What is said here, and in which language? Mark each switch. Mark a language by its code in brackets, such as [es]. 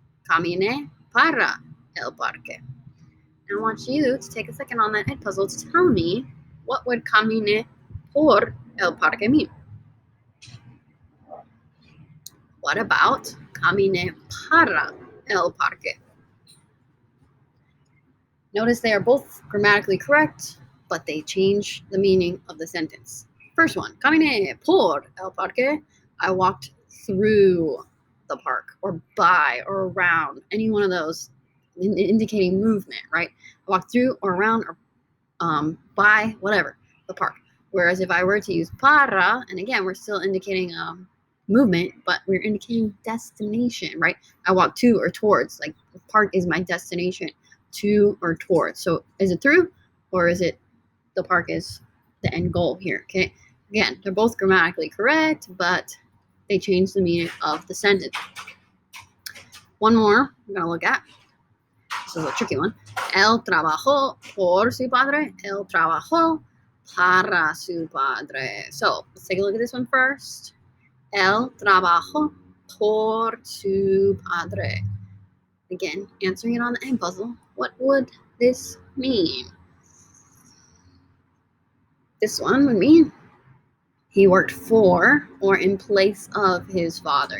[es] Caminé para el parque. [en] I want you to take a second on that head puzzle to tell me what would [es] caminé por el parque [en] mean. What about [es] caminé para el parque? [en] Notice they are both grammatically correct, but they change the meaning of the sentence. First one, [es] caminé por el parque. [en] I walked through the park, or by, or around. Any one of those indicating movement, right? I walked through, or around, or by, whatever, the park. Whereas if I were to use para, and again, we're still indicating movement, but we're indicating destination, right? I walk to or towards, like the park is my destination, to or towards. So is it through, or is it the park is the end goal here, okay? Again, they're both grammatically correct, but they change the meaning of the sentence. One more I'm going to look at. This is a tricky one. [es] Él trabajó por su padre. Él trabajó para su padre. [en] So let's take a look at this one first. [es] Él trabajó por su padre. [en] Again, answering it on the egg puzzle. What would this mean? This one would mean he worked for or in place of his father.